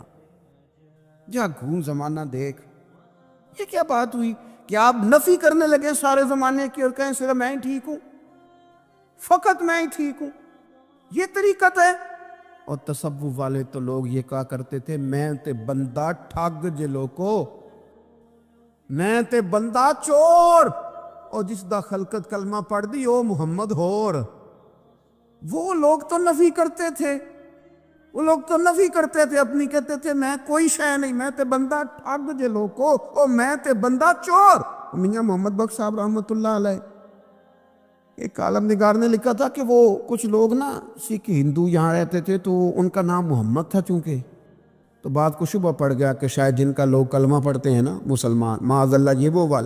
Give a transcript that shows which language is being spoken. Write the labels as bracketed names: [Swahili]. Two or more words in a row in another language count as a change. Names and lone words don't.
[Urdu] جا گھوم زمانہ دیکھ. یہ کیا بات ہوئی کہ آپ نفی کرنے لگے سارے زمانے کی اور کہیں صرف میں ہی ٹھیک ہوں، فقط میں ہی ٹھیک ہوں؟ یہ طریقت ہے. اور تصوف والے تو لوگ یہ کہا کرتے تھے [Punjabi] میں تے بندہ ٹھگ جے لوکو، میں تے بندہ چور، اور جس دا خلقت کلمہ پڑھ دی او محمد ہور. [Urdu] وہ لوگ تو نفی کرتے تھے، وہ لوگ تو نفی کرتے تھے اپنی، کہتے تھے میں کوئی شے نہیں، [Punjabi] میں تے بندہ ٹھگ جے لوکو، او میں تے بندہ چور. [Urdu] میاں محمد بخش صاحب رحمۃ اللہ علیہ ایک عالم نگار نے لکھا تھا کہ وہ کچھ لوگ نا سکھ ہندو یہاں رہتے تھے تو ان کا نام محمد تھا چونکہ، تو بات کو شبہ پڑ گیا کہ شاید جن کا لوگ کلمہ پڑھتے ہیں نا مسلمان، معاذ اللہ یہ وہ والے۔